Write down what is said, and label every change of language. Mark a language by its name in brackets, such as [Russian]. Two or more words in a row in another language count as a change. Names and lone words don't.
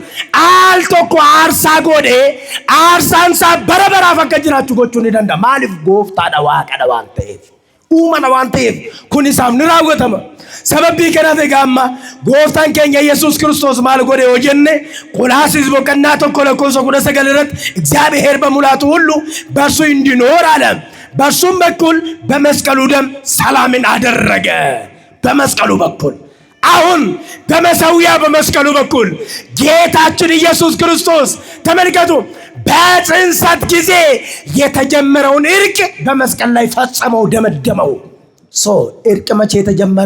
[Oromo] Al tokko aarsaa godhee aarsaan isaa bara baraaf akka jiraachuu gochuu ni danda'a. Maaliif? Gooftaadha, Waaqadha waan ta'eef, uumana waan ta'eef kun isaaf ni raawwatama. Sababii kanaaf egaa amma gooftaan keenya Yesuus Kiristoos maal godhe yoo jenne Qoolaasiyስ boqonnaa 1:19 irratti [Amharic] እግዚአብሔር በሙላቱ ሁሉ በእርሱ እንዲኖር አለ። በእርሱም በኩል በመስቀሉ ደም ሰላምን አደረገ። በመስቀሉ በኩል አሁን በመሰዊያ በመስቀሉ በኩል ጌታችን ኢየሱስ ክርስቶስ ተመልከቱ፣ በጽንሰት ጊዜ የተጀመረውን እርቅ በመስቀል ላይ ፈጸመው፣ ደመደመው። እርቅ መቼ የተጀመረ?